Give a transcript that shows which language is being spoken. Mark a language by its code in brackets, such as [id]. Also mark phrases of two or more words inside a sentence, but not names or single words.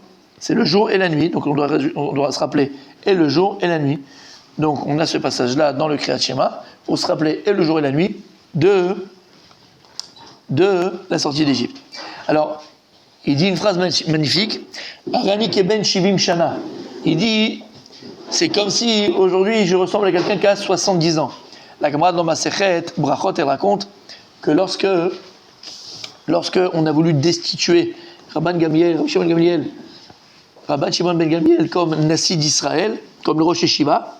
[fr] C'est le jour et la nuit, donc on doit se rappeler et le jour et la nuit. Donc on a ce passage-là dans le Kriyat Shema pour se rappeler et le jour et la nuit de la sortie d'Égypte. Alors, il dit une phrase magnifique, [he] הרי אני כבן שבעים שנה. [fr] Il dit, c'est comme si aujourd'hui je ressemble à quelqu'un qui a 70 ans. La camarade dans Masechet Brachot, elle raconte que lorsque on a voulu destituer Rabban Shimon ben Gamliel comme Nassi d'Israël, comme le Rosh Yeshiva.